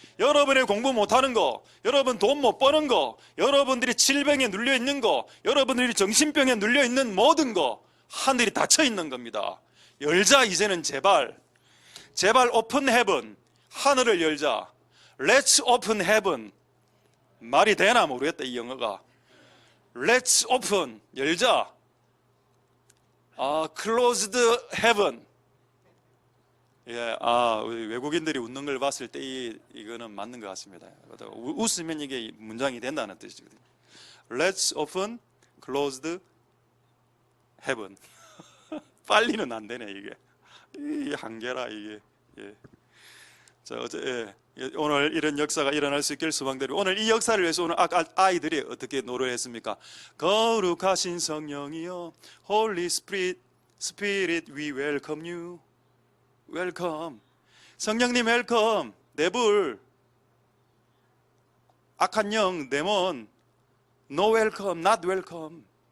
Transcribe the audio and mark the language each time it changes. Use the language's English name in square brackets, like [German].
[Korean] 여러분의 공부 못하는 거, 여러분 돈 못 버는 거, 여러분들이 질병에 눌려있는 거, 여러분들이 정신병에 눌려있는 모든 거 하늘이 닫혀 있는 겁니다. 열자. 이제는 제발 오픈 헤븐, 하늘을 열자. [English] Let's open heaven. [Korean] 말이 되나 모르겠다 이 영어가. [English] Let's open, 열자. Closed heaven. [Korean] 외국인들이 웃는 걸 봤을 때 이거는 맞는 것 같습니다. 웃으면 이게 문장이 된다는 뜻이거든요. [English] Let's open closed heaven. [Korean] 빨리는 안 되네 이게. 이 한계라 이게. 자, 오늘 이런 역사가 일어날 수 있길 소망드리고, 오늘 이 역사를 위해서 오늘 아이들이 어떻게 노래를 했습니까? 거룩하신 성령이여, [English] Holy Spirit, we welcome you. [Korean] 웰컴. 성령님 웰컴. 내불. [English] 악한 영, 데몬. No welcome, not welcome.